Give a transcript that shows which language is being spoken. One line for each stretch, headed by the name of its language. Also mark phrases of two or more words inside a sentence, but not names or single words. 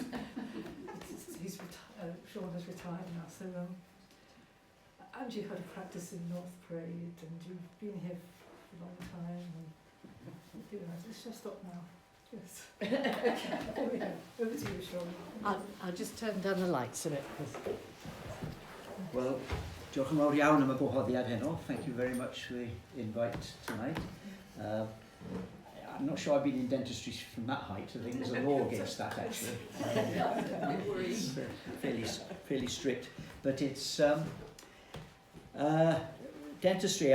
English: Sean has retired now, so and you had a practice in North Parade, and you've been here for a long time, and it's just up now. Yes. Okay, there we go. Over to you, Sean. I'll just turn down the lights a bit. Well,
Welsh: diolch yn fawr iawn am y gwahoddiad heno.
English: Thank you very much for the invite tonight. I'm not sure I've been in dentistry from that height. I think there's a law against that, actually. It's fairly strict. But it's dentistry.